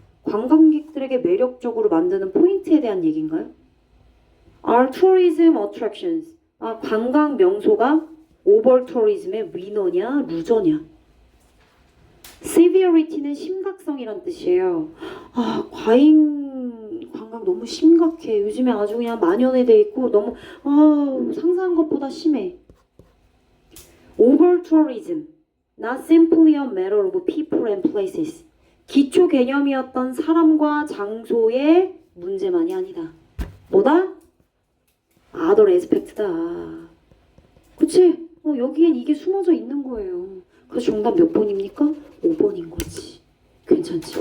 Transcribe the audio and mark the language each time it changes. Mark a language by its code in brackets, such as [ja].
[ko] 관광객들에게 매력적으로 만드는 포인트에 대한 얘기인가요? [en] Are tourism attractions? [ko] 관광 명소가 over tourism의 위너냐 루저냐? severity는 심각성이란 뜻이에요. 과잉 관광 너무 심각해. 요즘에 아주 그냥 만연해 돼 있고 너무 상상한 것보다 심해. [en] over tourism, not simply a matter of people and places. [ko] 기초 개념이었던 사람과 장소의 문제만이 아니다. 뭐다? other aspect다. 그치? 여기엔 이게 숨어져 있는 거예요. 그래서 정답 몇 번입니까? 5번인 거지. 괜찮지?